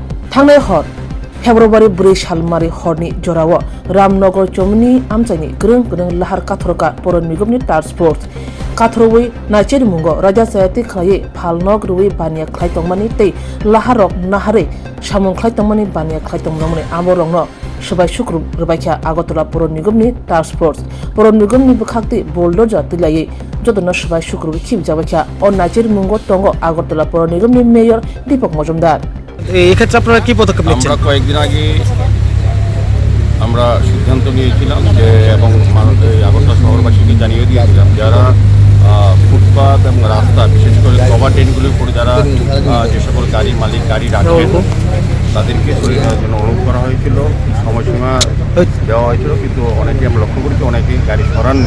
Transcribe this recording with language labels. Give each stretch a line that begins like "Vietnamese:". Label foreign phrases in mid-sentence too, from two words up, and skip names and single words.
Kok Borok: थांनाय हर फेब्रुवारी 4 सालमारि हरनि जराव रामनगर चौमनि आमचाइनि ग्रों ग्रों लाहार काथरका पौर निगमनि टास्क फोर्स काथरवै नाइचेर मुंगो राजा सायाति खलायै फालनग रुवै बानिया खलाय तंमानि तै लाहारक नाहारै सामुं खलाय तंमानि बानिया खलाय तंमानि आमरंनो सबाय सुक्रुब रबायखा आगरतला पौर निगमनि टास्क फोर्स पौर निगमनि बखाक्ति बोल्डोजर तिलायै जदना सबाय सुक्रुब खिब जाबायखा अ नाइचेर मुंगो टंगो आगरतला पौर निगमनि मेयर दीपक मजुमदार।
Bangla: এই ক্ষেত্রে আপনারা কি পদক্ষেপ নিচ্ছেন? আমরা কয়েকদিন আগে আমরা সিদ্ধান্ত নিয়েছিলাম যে এবং আগরতলা শহরবাসীকে জানিয়ে দিয়েছিলাম যারা ফুটপাত এবং রাস্তা বিশেষ করে কভার ড্রেনগুলির উপরে যারা যে সকল গাড়ির মালিক গাড়ি রাখেন তাদেরকে সরিয়ে নেওয়ার জন্য অনুরোধ করা হয়েছিল, সময়সীমা দেওয়া হয়েছিল, কিন্তু অনেকেই আমরা লক্ষ্য করেছি অনেকেই গাড়ি সরাননি।